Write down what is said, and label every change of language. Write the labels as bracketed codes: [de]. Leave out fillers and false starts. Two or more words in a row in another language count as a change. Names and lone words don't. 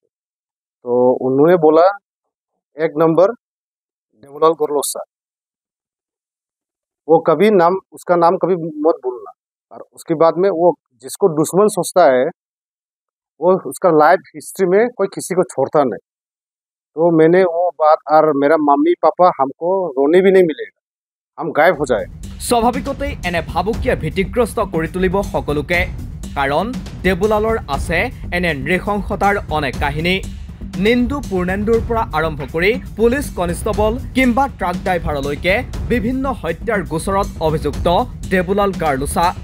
[hi] तो उन्होंने बोला 1 नंबर देबुलाल गार्लुसा, वो कभी उसका नाम कभी मत भूलना। और उसके बाद में वो जिसको दुश्मन सोचता है वो उसका [en] life history [hi] में कोई किसी को छोड़ता नहीं। तो मैंने वो बात, और मेरा मम्मी पापा हमको रोने भी नहीं मिलेगा, हम गायब हो जाए। [as] স্বাভাৱিকতেই এনে ভাবুকিয়ে ভীতিগ্ৰস্ত কৰি তুলিব সকলোকে। কাৰণ দেবুলালৰ আছে এনে নৃশংসতাৰ অনেক কাহিনী। নিন্দু পূৰ্ণেন্দুৰ পৰা আৰম্ভ কৰি পুলিচ কনিষ্টবল কিংবা ট্ৰাক ড্ৰাইভাৰলৈকে বিভিন্ন হত্যাৰ গোচৰত অভিযুক্ত দেবুলাল গাৰ্লুছা।